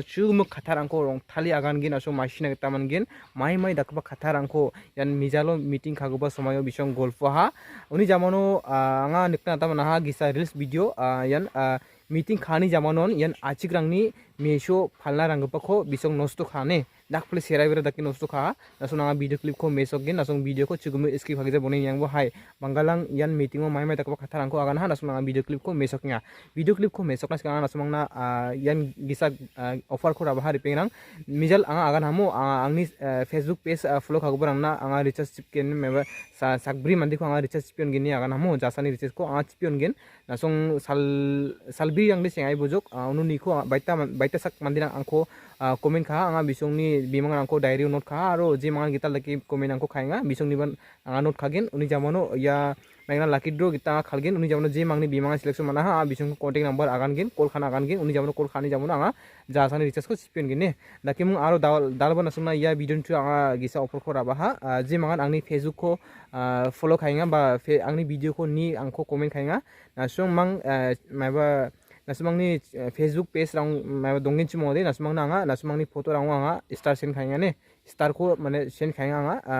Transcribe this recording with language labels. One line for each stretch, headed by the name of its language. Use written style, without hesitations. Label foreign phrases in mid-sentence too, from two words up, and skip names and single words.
Garo: chugmu khatharangko rong thali agan gin nasung machina taman gin mai dakba khatharangko yan mijalo meeting khagoba somayo bisong golfo ha uni jamono anga nikna tamana ha gisa
English: reels video
Garo: yan meeting khani jamanon yan achigrangni meso phalna ranggpako bisong nosto khane dakple serai bera daki nosto kha nasung anga
English: video clip
Garo: ko mesok gin nasung video ko chugmu skip khagije boni niangbo hai Banggalang yan meeting o mai dakba khatharangko agana ha nasung anga
English: video clip
Garo: ko mesok nya
English: video clip
Garo: ko mesok na skanga nasung na yan gisa offer ko rabha ripengrang mijal anga agan hamu angni
English: Facebook page follow
Garo: khagobrang na anga recharge chipken meba sakbri mandi ko anga recharge chipion gini agan hamu jasani recharge ko anga chipion gin nasung salbi angli sengai bojok ununi ko baita sak mandina angko comment kha anga bisongni bimangan angko
English: diary note
Garo: kha aro je mangan gital laki comment angko khainga bisongni ban anga note khagen uni jamono ya megna
English: lucky draw
Garo: gita khalgen uni jamono je mangni bimangan selection mana ha bisong
English: contact number
Garo: agan gen call khana agan gen uni jamono call khani jamono anga jasani recharge ko chipion gin ne dakimung aro dalba nasumna ya video tu anga gisa offer ko raba ha je mangan angni Facebook ko follow khainga ba angni video ko ni angko comment khainga nasung mang maba nasumangni
English: Facebook page
Garo: rang maba dongin chimode nasumangna anga nasumangni photo rang anga
English: star send
Garo: khainga ne star ko mane send khainga anga